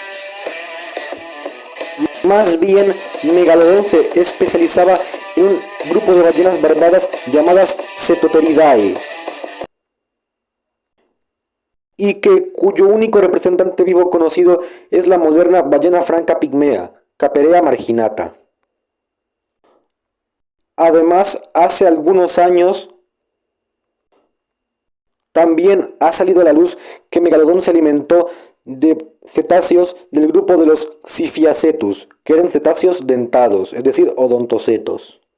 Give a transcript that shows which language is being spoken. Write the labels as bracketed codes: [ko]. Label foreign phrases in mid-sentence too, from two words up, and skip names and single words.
[es] Más bien, Megalodon se especializaba en un grupo de ballenas barbadas llamadas Cetotheriidae, y cuyo único representante vivo conocido es la moderna ballena franca pigmea, Caperea marginata. Además, hace algunos años también ha salido a la luz que Megalodon se alimentó de cetáceos del grupo de los Siphiacetus, que eran cetáceos dentados, es decir, odontocetos.